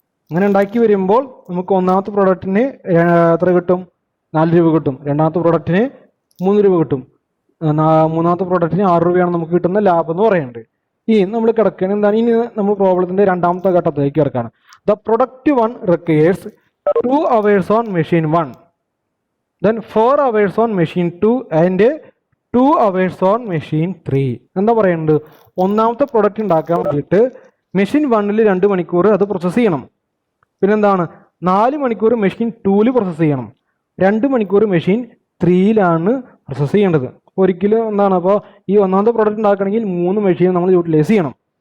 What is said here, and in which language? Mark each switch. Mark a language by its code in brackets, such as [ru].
[ml] അങ്ങനെ ഉണ്ടാക്കി വരുമ്പോൾ നമുക്ക് ഒന്നാമത്തെ പ്രൊഡക്റ്റിന് എത്ര കിട്ടും? 4 രൂപ കിട്ടും. രണ്ടാമത്തെ പ്രൊഡക്റ്റിന് 3 രൂപ കിട്ടും. മൂന്നാമത്തെ പ്രൊഡക്റ്റിന് 6 രൂപയാണ് നമുക്ക് കിട്ടുന്ന ലാഭം എന്ന് പറയുന്നത്. ഇനി നമ്മൾ കിടക്കുകയാണ് എന്താണ്? ഇനി നമ്മൾ പ്രോബ്ലത്തിൻ്റെ രണ്ടാമത്തെ ഘട്ടത്തിലേക്ക് കിടക്കുകയാണ്. [en] The product 1 requires 2 hours on machine 1, then 4 hours on machine 2 and 2 hours on machine 3. [ml] എന്താ പറയുന്നത്? ഒന്നാമത്തെ പ്രൊഡക്റ്റ് ഉണ്ടാക്കാൻ വേണ്ടിയിട്ട് മെഷീൻ 1ൽ 2 മണിക്കൂർ അത് പ്രോസസ്സ് ചെയ്യണം. പിന്നെന്താണ്? 4 മണിക്കൂർ മെഷീൻ 2ൽ പ്രോസസ്സ് ചെയ്യണം. 2 മണിക്കൂർ മെഷീൻ 3ലാണ് പ്രോസസ്സ് ചെയ്യേണ്ടത്. ഒരിക്കലും എന്താണ്, അപ്പോൾ ഈ ഒന്നാമത്തെ പ്രൊഡക്റ്റ് ഉണ്ടാക്കണമെങ്കിൽ 3 മെഷീൻ നമ്മൾ യൂട്ടിലൈസ് ചെയ്യണം.